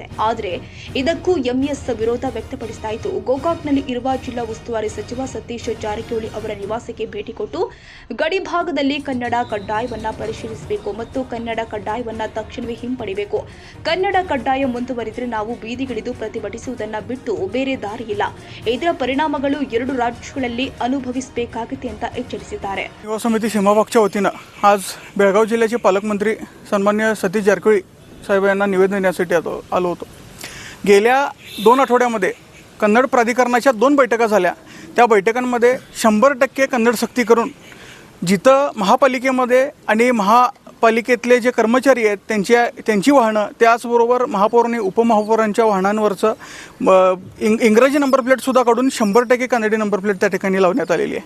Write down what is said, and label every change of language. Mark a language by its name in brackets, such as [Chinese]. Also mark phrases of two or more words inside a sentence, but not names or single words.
[Kannada] ಆದರೆ ಇದಕ್ಕೂ ಎಂಇಎಸ್ ವಿರೋಧ ವ್ಯಕ್ತಪಡಿಸ್ತಾ ಇದ್ದು, ಗೋಕಾಕ್ನಲ್ಲಿ ಇರುವ ಜಿಲ್ಲಾ ಉಸ್ತುವಾರಿ ಸಚಿವ ಸತೀಶ್ ಜಾರಕಿಹೊಳಿ ಅವರ ನಿವಾಸಕ್ಕೆ ಭೇಟಿ ಕೊಟ್ಟು ಗಡಿ ಭಾಗದಲ್ಲಿ ಕನ್ನಡ ಕಡ್ಡಾಯವನ್ನ ಪರಿಶೀಲಿಸಬೇಕು ಮತ್ತು ಕನ್ನಡ ಕಡ್ಡಾಯವನ್ನ ತಕ್ಷಣವೇ ಹಿಂಪಡಿಬೇಕು. ಕನ್ನಡ ಕಡ್ಡಾಯ ಮುಂದುವರಿದರೆ ನಾವು ಬೀದಿಗಿಳಿದು ಪ್ರತಿಭಟಿಸುವುದನ್ನ ಬಿಟ್ಟು ಬೇರೆ ದಾರಿ ಇಲ್ಲ. ಇದರ ಪರಿಣಾಮಗಳು ಎರಡು ರಾಜ್ಯಗಳಲ್ಲಿ ಅನುಭವಿಸಬೇಕಾಗುತ್ತೆ ಅಂತ ಎಚ್ಚರಿಸಿದ್ದಾರೆ. [Marathi] युवा समिती सीमाभागच्या वतीनं आज बेळगाव जिल्ह्याचे पालकमंत्री सन्मान्य सतीश जारकिहोळी साहेब यांना निवेदन देण्यासाठी आलो होतो. गेल्या 2 आठवड्यामध्ये कन्नड प्राधिकरणाच्या 2 बैठका झाल्या. त्या बैठकांमध्ये 100% कन्नड सक्ती करून जिथं महापालिकेमध्ये आणि महापालिकेतले जे कर्मचारी आहेत त्यांची वाहनं, त्याचबरोबर महापौर आणि उपमहापौरांच्या वाहनांवरचं इंग्रजी नंबर प्लेटसुद्धा काढून 100% कन्नडी [English] number plate [Marathi] त्या ठिकाणी लावण्यात आलेली आहे.